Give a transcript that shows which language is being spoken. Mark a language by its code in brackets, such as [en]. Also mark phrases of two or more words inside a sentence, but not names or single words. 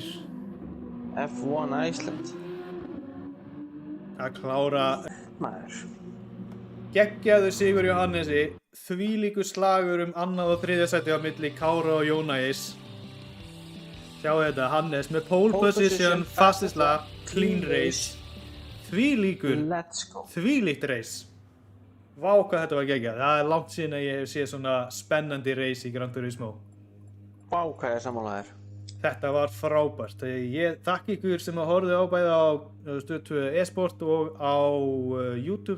[is] F1 Iceland. Að klára. Maður. Geggjaður sigur hjá Hannesi, þvílíkur slagur 2. og 3. sæti á milli Kára og Jónægis. Sjáu þetta, Hannes með [en] pole position, fastest lap, clean race. [is] Þvílíkt race. Vá hvað þetta var geggjað, það er langt síðan að ég hef séð svona spennandi race í Gran Turismo. Vá hvað ég sammála þér. Þetta var frábært. Ég þakka ykkur sem að horfðu á bæði á Stöð 2 e-sport og á YouTube.